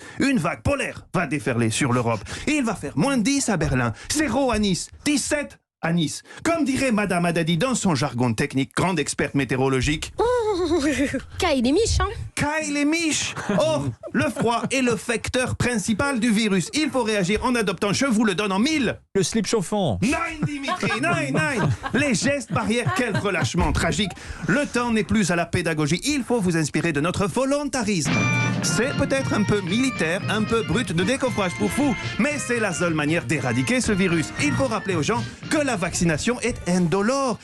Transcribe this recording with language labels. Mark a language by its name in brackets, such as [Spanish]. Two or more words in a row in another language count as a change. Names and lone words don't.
[French] Une vague polaire va déferler sur l'Europe. Il va faire moins 10 à Berlin, 0 à Nice, 17 à Nice. Comme dirait Madame Haddadi dans son jargon technique, grande experte météorologique. Caille les miches, hein? Caille les miches. Or, le froid est le facteur principal du virus. Il faut réagir en adoptant, je vous le donne en 1000. Le slip chauffant. [German] Nein, Dimitri, nein, nein. [French] Les gestes barrières, quel relâchement tragique. Le temps n'est plus à la pédagogie. Il faut vous inspirer de notre volontarisme. C'est peut-être un peu militaire, un peu brut de décoffrage pour vous, mais c'est la seule manière d'éradiquer ce virus. Il faut rappeler aux gens que la vaccination est indolore.